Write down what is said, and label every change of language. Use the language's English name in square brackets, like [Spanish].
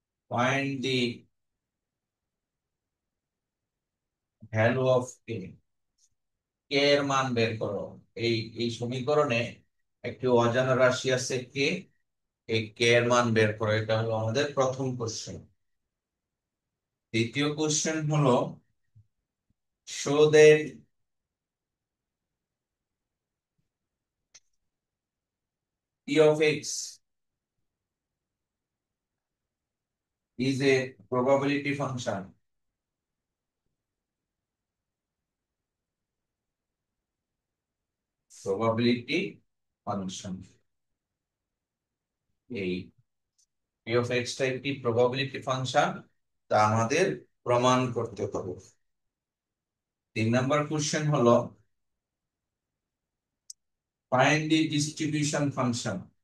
[English] find the value of K, [Bangla] কে এর মান বের করো। এই এই সমীকরণে একটি অজানা রাশি আছে কে, এই কে এর মান বের করো। এটা হলো আমাদের প্রথম কোশ্চেন। দ্বিতীয় কোশ্চেন হলো, [English] Show that p of x is a probability function. [Bangla] probability function, এই p of x টা একটি probability ফাংশন, তা আমাদের প্রমাণ করতে হবে। 3 নম্বর কোশ্চেন হলো, [English] find the distribution function.